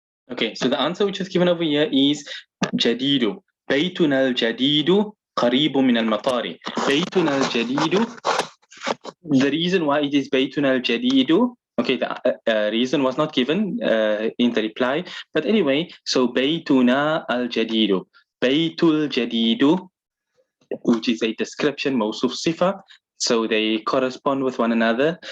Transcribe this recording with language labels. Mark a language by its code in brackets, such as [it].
[en] Okay, so the answer which is given over here is جديد. [ar] بيتنا الجديد قريب من المطار. بيتنا الجديد. [en] The reason why it is [ar] بيتنا الجديد, [en] okay, the reason was not given in the reply, but anyway, so بيتنا الجديد. [ar] بيت الجديد, [en] which is a description, [ar] موصوف صفة, [en] so they correspond with one another.